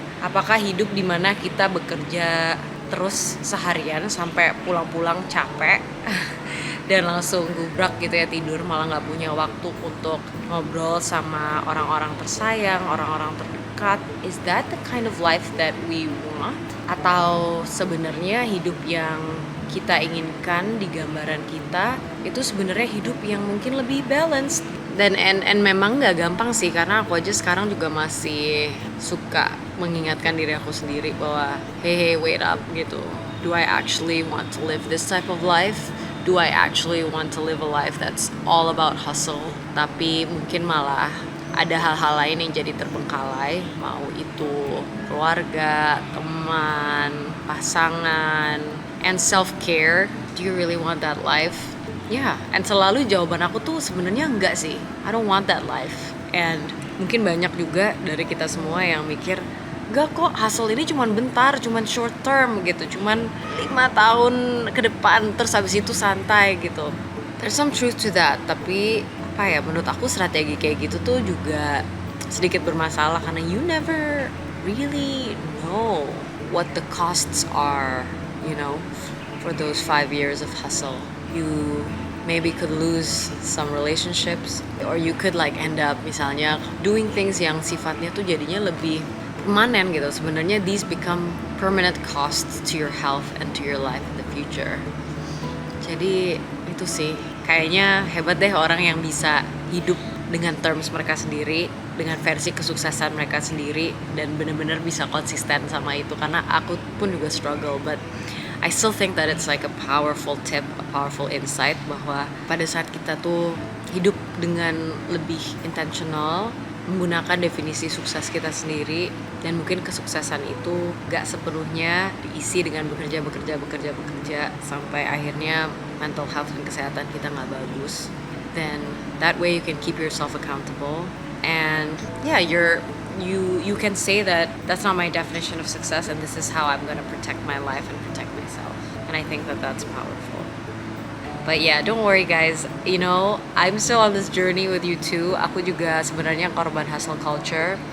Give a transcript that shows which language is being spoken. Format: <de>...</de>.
<id>Apakah hidup dimana kita bekerja terus seharian sampai pulang-pulang capek dan langsung gubrak gitu ya, tidur, malah nggak punya waktu untuk ngobrol sama orang-orang tersayang, orang-orang terdekat?</id> <en>Is that the kind of life that we want?</en> <id>Atau sebenarnya hidup yang kita inginkan di gambaran kita itu sebenarnya hidup yang mungkin lebih balanced? Dan memang nggak gampang sih, karena aku aja sekarang juga masih suka mengingatkan diri aku sendiri bahwa</id> <en>hey wait up</en> <id>gitu.</id> <en>Do I actually want to live this type of life? Do I actually want to live a life that's all about hustle?</en> <id>Tapi mungkin malah ada hal-hal lain yang jadi terbengkalai, mau itu keluarga, teman, pasangan,</id> <en>and self-care. Do you really want that life? Yeah, and</en> <id>selalu jawaban aku tuh sebenarnya enggak sih.</id> <en>I don't want that life.</en> <id>And mungkin banyak juga dari kita semua yang mikir, enggak kok, hustle ini cuman bentar, cuman</id> <en>short term</en> <id>gitu, cuman 5 tahun ke depan, terus habis itu santai gitu.</id> <en>There's some truth to that,</en> <id>tapi menurut aku strategi kayak gitu tuh juga sedikit bermasalah, karena</id> <en>you never really know what the costs are, for those 5 years of hustle. You maybe could lose some relationships, or you could end up</en> <id>misalnya</id> <en>doing things</en> <id>yang sifatnya tuh jadinya lebih permanen gitu. Sebenarnya</id> <en>these become permanent costs to your health and to your life in the future.</en> <id>Jadi itu sih, kayaknya hebat deh orang yang bisa hidup dengan terms mereka sendiri, dengan versi kesuksesan mereka sendiri dan benar-benar bisa konsisten sama itu, karena aku pun juga struggle,</id> <en>but I still think that it's like a powerful tip, a powerful insight</en> <id>bahwa pada saat kita tuh hidup dengan lebih intentional, menggunakan definisi sukses kita sendiri, dan mungkin kesuksesan itu gak sepenuhnya diisi dengan bekerja sampai akhirnya mental health dan kesehatan kita gak bagus.</id> <en>Then that way you can keep yourself accountable, and yeah, you can say that that's not my definition of success, and this is how I'm gonna protect my life and protect myself. And I think that that's powerful. But yeah, don't worry guys, you know, I'm still on this journey with you too.</en> <id>Aku juga sebenarnya korban hustle culture.</id>